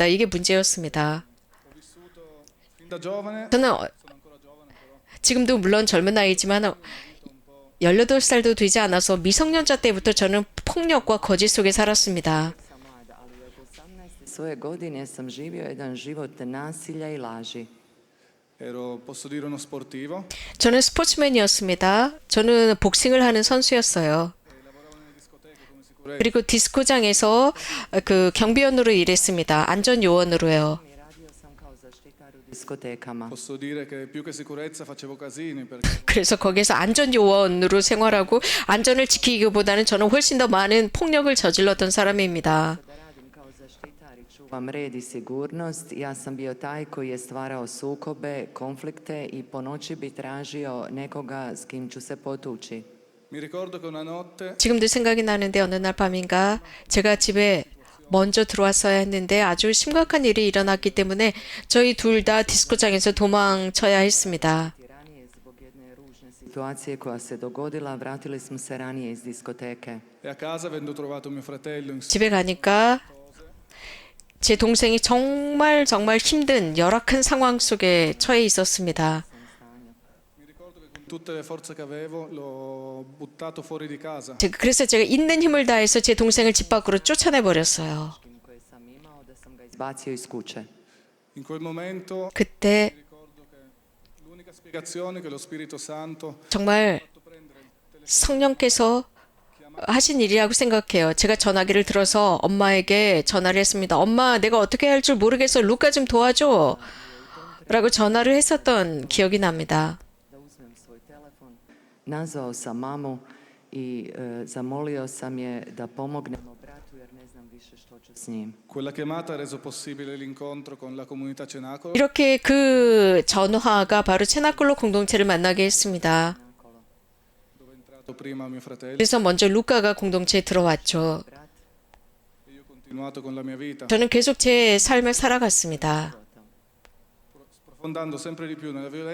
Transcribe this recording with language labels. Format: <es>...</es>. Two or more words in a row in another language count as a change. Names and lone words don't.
<ko>이게 문제였습니다.</ko> <it>fin da giovane,</it> <ko>저는 지금도 물론 젊은 나이지만 18살도 되지 않아서 미성년자 때부터 저는 폭력과 거짓 속에 살았습니다.</ko> <hr>sam mlada, ali od 18. svoje godine sam živio jedan život nasilja i laži.</hr> <it>ero, posso dire, uno sportivo,</it> <ko>저는 스포츠맨이었습니다. 저는 복싱을 하는 선수였어요. 그리고 디스코장에서 그 경비원으로 일했습니다. 안전 요원으로요.</ko> <hr>I radio sam kao zaštitar u diskotekama.</hr> <it>posso dire che più che sicurezza facevo casini perché</it> <ko>그래서 거기서 안전 요원으로 생활하고 안전을 지키기보다는 저는 훨씬 더 많은 폭력을 저질렀던 사람입니다.</ko> <hr>Da radim kao zaštitar i čuvam red i sigurnost, ja sam bio taj koji je stvarao sukobe, konflikte i po noći bi tražio nekoga s kim ću se potući.</hr> <it>mi ricordo che una notte</it> <ko>지금도 생각이 나는데 어느 날 밤인가 제가 집에 먼저 들어왔어야 했는데 아주 심각한 일이 일어났기 때문에 저희 둘 다 디스코장에서 도망쳐야 했습니다.</ko> <hr>Ranije zbog jedne ružne situacije koja se dogodila, vratili smo se ranije iz diskoteke.</hr> <it>e a casa avendo trovato mio fratello in</it> <ko>집에 가니까 제 동생이 정말 힘든 열악한 상황 속에 처해 있었습니다.</ko> <hr>Sam</hr> <it>Tutte le forze che avevo l'ho buttato fuori di casa.</it> <ko>그래서 제가 있는 힘을 다해서 제 동생을 집 밖으로 쫓아내 버렸어요.</ko> <hr>koje sam imao da sam ga izbacio iz kuće.</hr> <it>In quel momento</it> <ko>그때</ko> <it>ricordo che l'unica spiegazione che lo Spirito Santo</it> <ko>정말 성령께서 하신 일이라고 생각해요. 제가 전화기를 들어서 엄마에게 전화를 했습니다. 엄마, 내가 어떻게 할 줄 모르겠어. 루카 좀 도와줘. 라고 전화를 했었던 기억이 납니다.</ko> <hr>Da uzmem svoj telefon. Nazvao sam mamu i zamolio sam je da pomognemo bratu jer ne znam više što ću s njim.</hr> <it>quella chiamata ha reso possibile l'incontro con la comunità Cenacolo.</it> <ko>이렇게 그 전화가 바로 체나콜로 공동체를 만나게 했습니다.</ko> <it>Dove è entrato prima mio fratello</it> <ko>그래서 먼저 루카가 공동체에 들어왔죠.</ko> <it>e io ho continuato con la mia vita,</it> <ko>저는 계속 제 삶을 살아갔습니다.</ko> <it>sprofondando sempre di più nella violenza</it>